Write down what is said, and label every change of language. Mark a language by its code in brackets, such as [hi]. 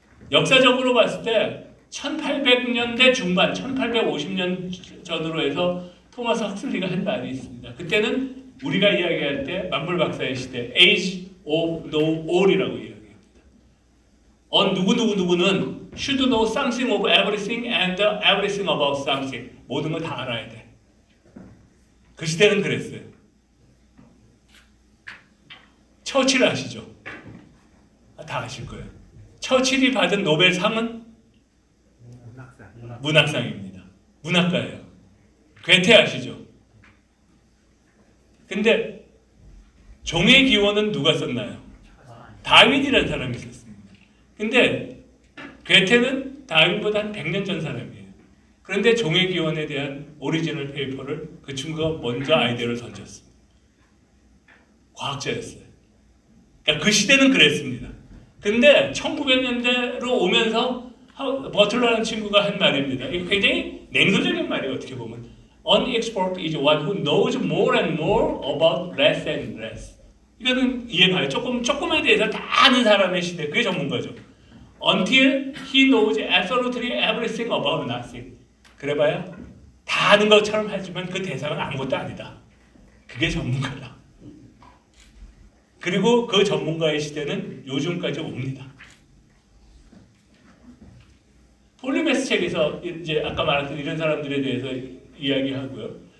[ko] 역사적으로 봤을 때 1800년대 중반, 1850년 전으로 해서 토마스 헉슬리가 한 말이 있습니다. 그때는 우리가 이야기할 때 만물 박사의 시대, Age of Know All이라고 이야기합니다. 누구는 [en] should know something of everything and everything about something. [ko] 모든 걸 다 알아야 돼. 그 시대는 그랬어요. 처칠 아시죠? 다 아실 거예요. 처칠이 받은 노벨상은 문학상입니다. 문학가예요. 괴테 아시죠? 근데 종의 기원은 누가 썼나요? 다윈이라는 사람이 썼습니다. 근데 괴테는 다윈보다 한 100년 전 사람이에요. 그런데 종의 기원에 대한 오리지널 페이퍼를 그 친구가 먼저 아이디어를 던졌습니다. 과학자였어요. 그러니까 그 시대는 그랬습니다. 근데 1900년대로 오면서 버틀러라는 친구가 한 말입니다. 이게 굉장히 냉소적인 말이에요. 어떻게 보면 [en] An expert is one who knows more and more about less and less. [ko] 이거는 이해가요. 조금에 대해서 다 아는 사람의 시대. 그게 전문가죠. [en] Until he knows absolutely everything about nothing. [ko] 그래봐야 다 아는 것처럼 하지만 그 대상은 아무것도 아니다. 그게 전문가다. 그리고 그 전문가의 시대는 요즘까지 옵니다. 폴리메스 책에서 이제 아까 말했던 이런 사람들에 대해서 이야기하고요.